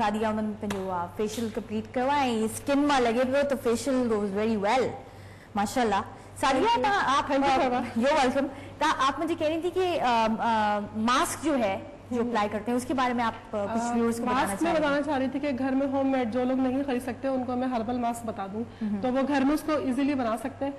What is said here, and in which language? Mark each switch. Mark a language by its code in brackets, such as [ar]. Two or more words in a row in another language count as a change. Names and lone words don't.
[sd] सादिया उन्हनि पंहिंजो फेशियल कंप्लीट कयो आहे ऐं स्किन मां लॻे पियो त [en] facial goes very well [ur] ماشاءاللہ سعدیہ آپ [en] you welcome [ur] آپ مجھے کہہ رہی تھی کہ ماسک جو ہے جو اپلائی کرتے ہیں اسکے بارے میں آپ کچھ ویورز کو بتانا چاہ رہی تھی کہ گھر میں ہوم میڈ جو لوگ نہیں خرید سکتے انکو میں ہربل ماسک بتا دوں تو وہ گھر میں اسکو ایزیلی بنا سکتے ہیں